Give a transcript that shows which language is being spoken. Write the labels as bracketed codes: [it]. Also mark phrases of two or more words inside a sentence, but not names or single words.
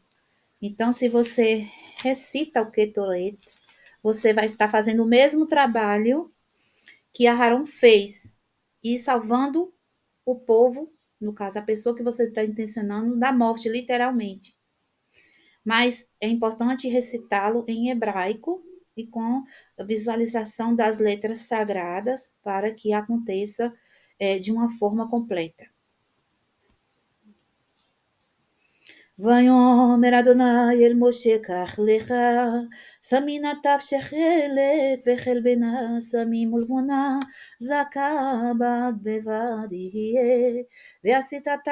[pt] Então, se você recita o Ketoret, você vai estar fazendo o mesmo trabalho que Aharon fez, e salvando o povo, no caso, a pessoa que você está intencionando, da morte, literalmente. Mas é importante recitá-lo em hebraico e com a visualização das letras sagradas para que aconteça de uma forma completa. [he] ויאמר אדוני אל משה קח לך שמי נטף שחלת וחלבנה שמים ולבונה זכה בד בבד יהיה ועשית אתה